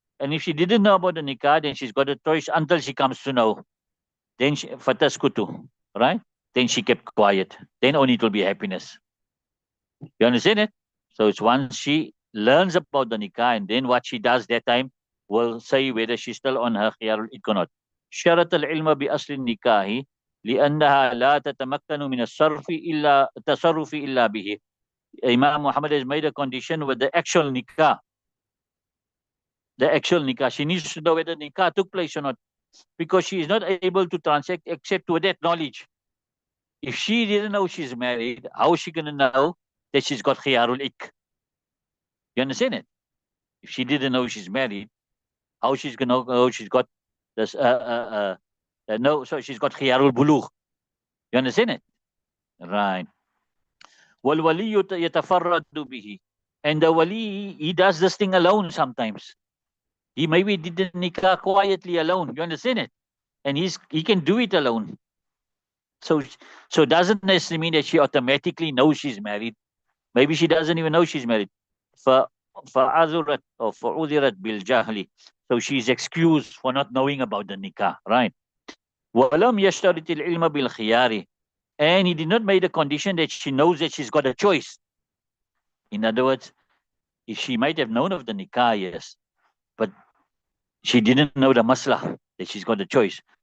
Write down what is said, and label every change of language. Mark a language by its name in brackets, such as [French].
[English] And if she didn't know about the nikah, then she's got a choice until she comes to know. Then fataskutu, right? Then she kept quiet. Then only it will be happiness. You understand it? So it's once she learns about the nikah, and then what she does that time will say whether she's still on her khiyar or not. [Arabic] شرط العلم بأصل النكاح لأنها لا تتمكن من التصرف إلا به. [English] Imam Muhammad has made a condition with the actual nikah. The actual nikah. She needs to know whether nikah took place or not, because she is not able to transact except with that knowledge. If she didn't know she's married, how is she going to know that she's got khiyarul ik? You understand it? If she didn't know she's married, how she's going to know she's got this? No, so she's got khiyarul bulugh. You understand it? Right. [Arabic] وَالْوَلِيُّ يَتَفَرَّدُ بِهِ. [English] And the wali, he does this thing alone sometimes. He maybe did the nikah quietly alone. You understand it? And he can do it alone. So it doesn't necessarily mean that she automatically knows she's married. Maybe she doesn't even know she's married. [Arabic] فَعَذُرَتْ or فَعُذِرَتْ بِالْجَهْلِ. [English] So she's excused for not knowing about the nikah, right? [Arabic] وَلَمْ يَشْتَرِطِ الْعِلْمَ بِالْخِيَارِ. [English] And he did not make a condition that she knows that she's got a choice. In other words, if she might have known of the nikah, yes, but she didn't know the maslah, that she's got a choice.